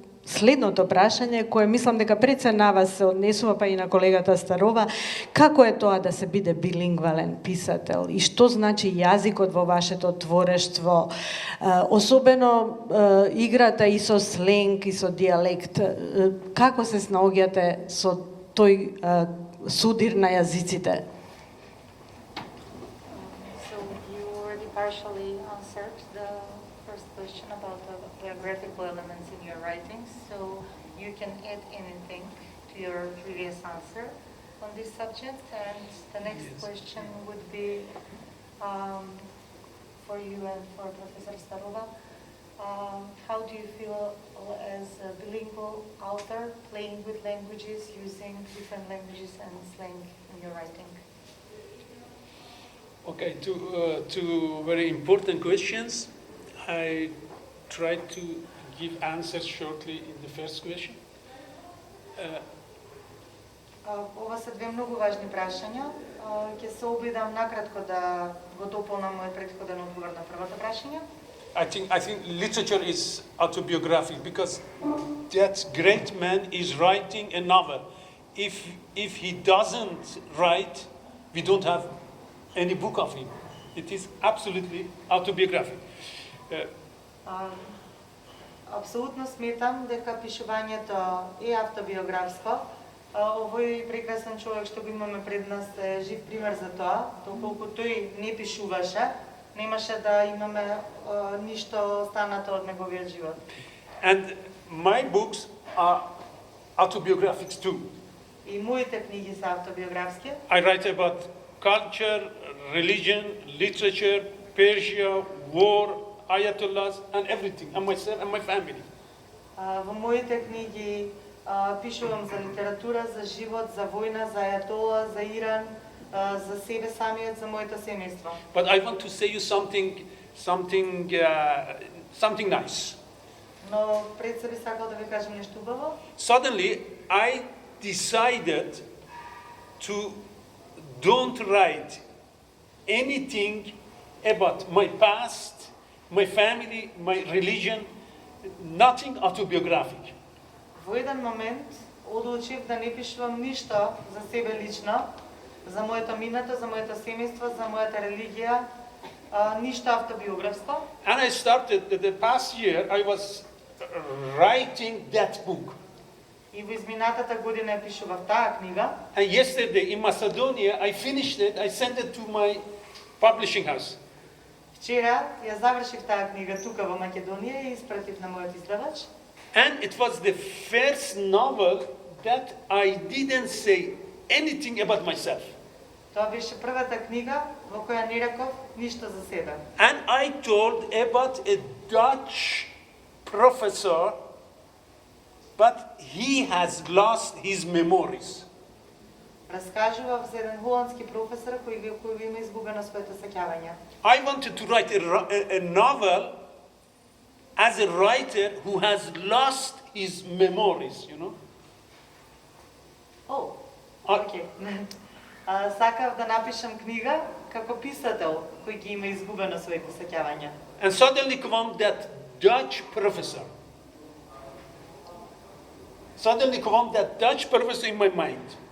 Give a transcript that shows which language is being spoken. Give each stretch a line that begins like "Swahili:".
Macedonian: следното прашање, кое мислам дека пред се на вас се однесува, па и на колегата Старова, како е тоа да се биде билингвален писател и што значи јазикот во вашето творештво, особено играта и со сленг и со дијалект, како се снаоѓате со тој судир на јазиците?
English: So you already partially answered the first question about the biographical elements in your writings, so you can add anything to your previous answer on this subject. And the next question would be for you and for Professor Starova. How do you feel as a bilingual author, playing with languages, using different languages and slang in your writing? Okay, two very important questions. I tried to give answers shortly in the first question.
Macedonian: Ова се две многу важни прашања. Ќе се обидам накратко да го дополнам мојот претходен одговор на првото прашање.
English: I think literature is autobiographic because that great man is writing a novel. If he doesn't write, we don't have any book of him. It is absolutely autobiographic.
Macedonian: Апсолутно сметам дека пишувањето е автобиографско. Овој прекрасен човек што го имаме пред нас е жив пример за тоа. Доколку тој не пишуваше, немаше да имаме ништо останато од неговиот живот.
English: And my books are autobiographic too.
Macedonian: И моите книги се автобиографски.
English: I write about culture, religion, literature, Persia, war, ayatollahs, and everything, and myself and my family.
Macedonian: Во моите книги пишувам за литература, за живот, за војна, за ајатола, за Иран, за себе самиот, за моето семејство.
English: But I want to say you something nice.
Macedonian: Но пред се би сакал да ви кажам нешто убаво.
English: Suddenly, I decided to don't write anything about my past, my family, my religion, nothing autobiographic.
Macedonian: Во еден момент одлучив да не пишувам ништо за себе лично, за моето минато, за моето семејство, за мојата религија, ништо автобиографско.
English: And I started, the past year, I was writing that book.
Macedonian: И во изминатата година ја пишував таа книга.
English: And yesterday in Macedonia, I finished it, I sent it to my publishing house.
Macedonian: Вчера ја завршив таа книга тука во Македонија и испратив на мојот издавач.
English: And it was the first novel that I didn't say anything about myself.
Macedonian: Тоа беше првата книга во која не реков ништо за себе.
English: And I told about a Dutch professor, but he has lost his memories.
Macedonian: Раскажував за еден холандски професор кој има изгубено своето сеќавање.
English: I wanted to write a novel as a writer who has lost his memories, you know.
Macedonian: О, окей. Сакав да напишам книга како писател кој ги има изгубено своите сеќавања.
English: And suddenly come that Dutch professor. Suddenly come that Dutch professor in my mind.